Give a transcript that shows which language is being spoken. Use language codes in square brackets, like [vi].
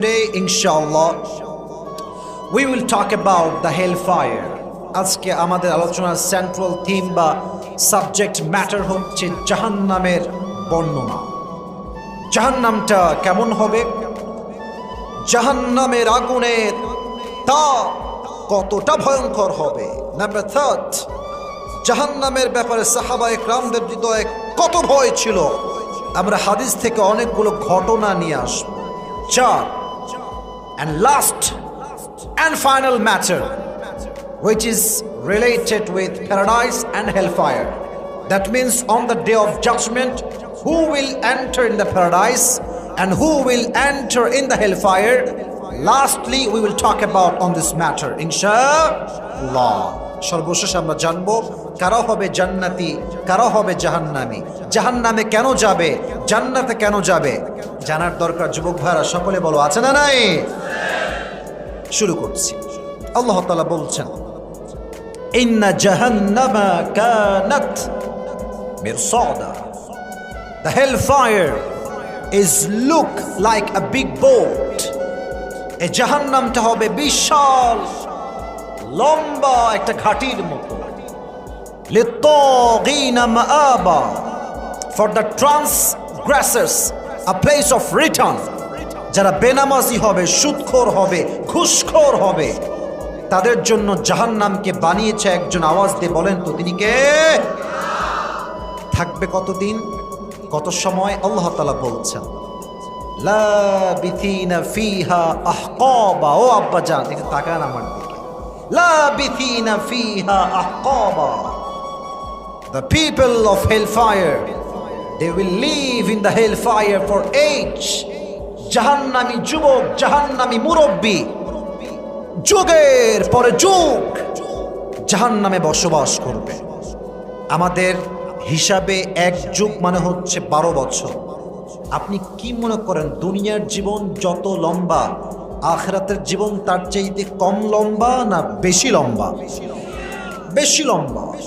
[en] Today, inshallah, we will talk about the hellfire. [bn] আজকে আমাদের আলোচনার সেন্ট্রাল থিম বা সাবজেক্ট ম্যাটার হচ্ছে জাহান্নামের বর্ণনা। জাহান্নামটা কেমন হবে? জাহান্নামের আগুনের তাপ কতটা ভয়ঙ্কর হবে? নাম্বার 3, জাহান্নামের ব্যাপারে সাহাবায়ে কেরামদের হৃদয়ে কত ভয় ছিল? আমরা হাদিস থেকে অনেকগুলো ঘটনা নিয়ে আসব। [en] 4, and last and final matter, which is related with paradise and hellfire. That means on the day of judgment, who will enter in the paradise and who will enter in the hellfire. Lastly, we will talk about on this matter, inshallah. [bn] সর্বশেষ আমরা জানবো কারা হবে জান্নাতি, কারা হবে জাহান্নামী, জাহান্নামে কেন যাবে, জান্নাতে কেন যাবে, জানার দরকার। যুবক ভাইরা সকলে বলো, আছে না নাই? শুরু করছি। আল্লাহ তাআলা বলছেন, [ar] ইন্না জাহান্নামা কানাত মিরসাদা। [en] The hellfire is look like a big boat. [bn] এই জাহান্নামটা হবে বিশাল লম্বা একটা ঘাটির মতো। [ar] লিত্তাগিনা মাআবা, [en] for the transgressors a place of return. [bn] যারা বেনামাজি হবে, সুদখোর হবে, ঘুষখোর হবে, তাদের জন্য জাহান্নামকে বানিয়েছে একজন। আওয়াজ দিয়ে বলেন তো তিনি কে? থাকবে কতদিন, কত সময়? আল্লাহ তাআলা বলছেন, [ar] লাবিথিনা ফিহা আহকাবা। [bn] ও আব্বা জান, একটু তাকান আমার দিকে। [ar] লাবিথিনা ফিহা আহকাবা। [en] The people of hellfire, they will live in the hellfire for age. [bn] জাহান্নামী যুবক, জাহান্নামী মুরব্বী, যুগের পরে যুগ জাহান্নামে বসবাস করবে। আমাদের হিসাবে এক যুগ মানে হচ্ছে 12 বছর। আপনি কি মনে করেন দুনিয়ার জীবন যত লম্বা, আখিরাতের জীবন তার চাইতে কম লম্বা না বেশি লম্বা? বেশি লম্বা।